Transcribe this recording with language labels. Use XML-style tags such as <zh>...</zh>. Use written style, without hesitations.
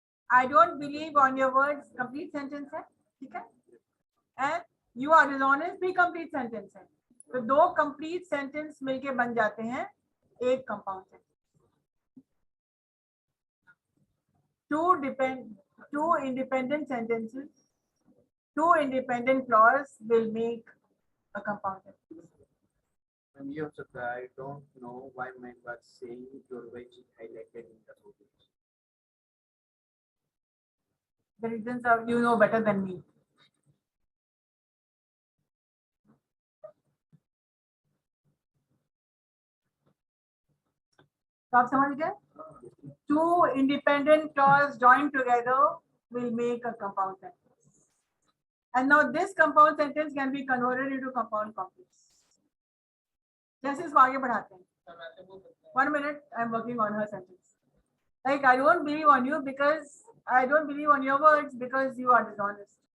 <en>I don't believe on your words, complete sentence है,</en> <hi>ठीक है?</hi> <en>And you are dishonest भी complete sentence है.</en> <hi>तो दो complete sentence मिलके बन जाते हैं एक compound sentence.</hi> <en>Two independent sentences, two independent clauses will make a compound sentence. When you have said, I don't know why my was saying your veg is highlighted in the photo. The reasons are you know better than me.</en> <hi>तो आप समझ गए?</hi> <en>Two independent clauses joined together will make a compound sentence. And now this compound sentence can be converted into compound complex.</en> <hi>जैसे इसको आगे बढ़ाते हैं.</hi> <en>1 minute, I'm working on her sentence. Like I don't believe on you because I don't believe on your words because you are dishonest.</en>